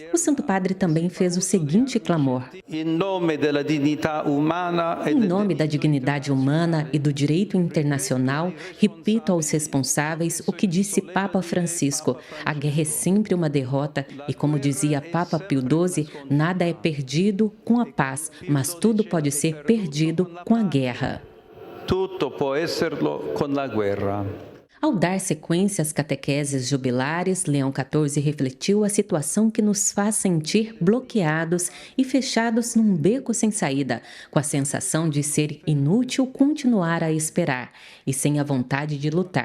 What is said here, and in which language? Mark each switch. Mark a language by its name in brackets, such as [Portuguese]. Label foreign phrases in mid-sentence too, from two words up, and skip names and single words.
[Portuguese] O Santo Padre também fez o seguinte clamor: em nome da dignidade humana e do direito internacional, repito aos responsáveis o que disse Papa Francisco: a guerra é sempre uma derrota e, como dizia Papa Pio XII, nada é perdido com a paz, mas tudo pode ser perdido com a guerra. [Italian] Tutto può esserlo con la guerra. [Portuguese] Ao dar sequência às catequeses jubilares, Leão XIV refletiu a situação que nos faz sentir bloqueados e fechados num beco sem saída, com a sensação de ser inútil continuar a esperar e sem a vontade de lutar.